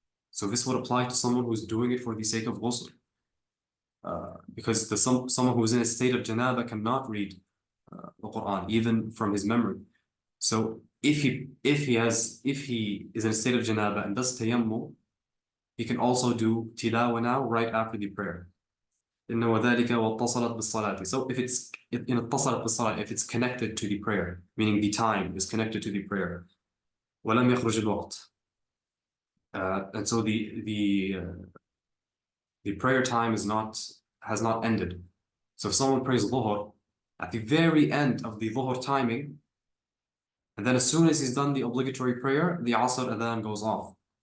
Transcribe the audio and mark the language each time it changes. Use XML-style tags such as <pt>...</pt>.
<en>So this would apply to someone who's doing it for the sake of ghusl. Because someone who is in a state of janaba cannot read the Quran, even from his memory. So if he is in a state of janaba and does tayammum, he can also do tilawa now right after the prayer.</en> <ar>إنه وذلك واتصلت بالصلاة.</ar> <en>So if it's</en> <ar>اتصلت بالصلاة,</ar> <en>if it's connected to the prayer, meaning the time is connected to the prayer.</en> <ar>ولم يخرج الوقت.</ar> <en>And so the prayer time has not ended. So if someone prays Dhuhr at the very end of the Dhuhr timing, and then as soon as he's done the obligatory prayer, the Asr adhan goes off.</en>